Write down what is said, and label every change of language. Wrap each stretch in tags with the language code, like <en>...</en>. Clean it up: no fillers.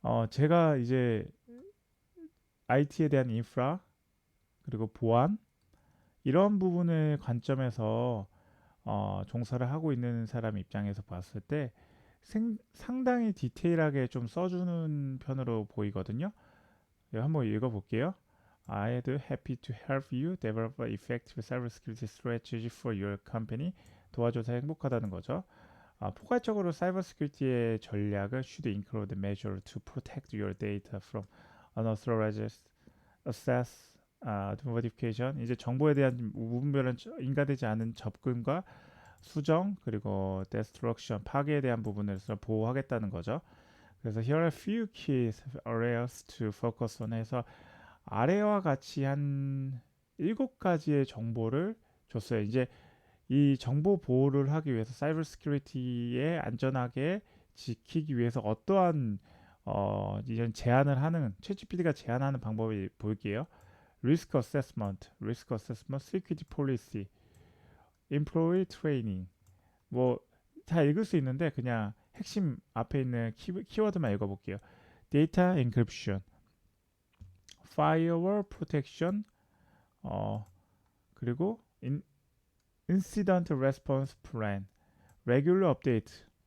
<ko>제가 이제 IT에 대한 인프라 그리고 보안 이런 부분의 관점에서 종사를 하고 있는 사람 입장에서 봤을 때 상당히 디테일하게 좀 써주는 편으로 보이거든요. 한번 읽어볼게요.</ko> <en>I'd happy to help you develop an effective cybersecurity strategy for your company.</en> <ko>도와줘서 행복하다는 거죠. 포괄적으로 사이버 시큐리티의 전략을</ko> <en>should include measure to protect your data from unauthorized access, notification.</en> <ko>이제 정보에 대한 무분별한 인가되지 않은 접근과 수정 그리고 destruction 파괴에 대한 부분에서 보호하겠다는 거죠. 그래서</ko> <en>here are a few key areas to focus on</en> <ko>해서 아래와 같이 한 7가지의 정보를 줬어요. 이제 이 정보 보호를 하기 위해서 사이버 시큐리티에 안전하게 지키기 위해서 어떠한 이런 제안을 하는 챗GPT가 제안하는 방법이 볼게요. 리스크 어세스먼트, 시큐리티 폴리시,</ko> <en>employee training</en> <ko>뭐 다 읽을 수 있는데 그냥 핵심 앞에 있는 키워드만 읽어볼게요. 데이터 엔크립션,</ko> <en>firewall protection,</en> <ko>그리고</ko> <en>incident response plan, regular update.</en>